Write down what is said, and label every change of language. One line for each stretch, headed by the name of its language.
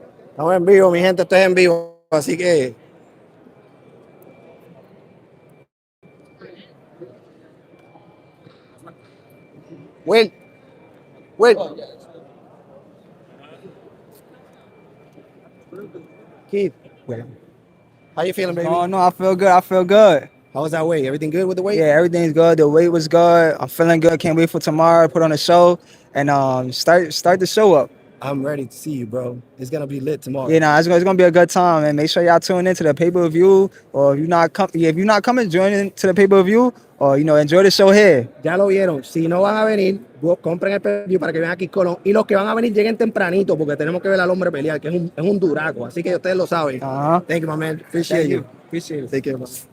Spanish: Estamos en vivo, mi gente, esto es en vivo, así que Will, Keith,
English: how you feeling, baby? Oh no, I feel good. I feel good. How was that weight? Everything good with the weight? Yeah, everything's good. The weight was good. I'm feeling good. Can't wait for tomorrow. Put on a show and start the show up. I'm ready to see you, bro. It's gonna be lit tomorrow. You know, it's gonna be a good time. And make sure y'all tune into the pay-per-view. Or if you're not coming, join in to the pay-per-view. Or enjoy the show here.
Spanish: Ya lo vieron. Si no van a venir, compren el preview para que vean aquí Colón. Y los que van a venir lleguen tempranito porque tenemos que ver al hombre pelear, que es un duraco. Así que ustedes lo saben.
English: Thank you, my man. Appreciate you. Appreciate it. Take care, man.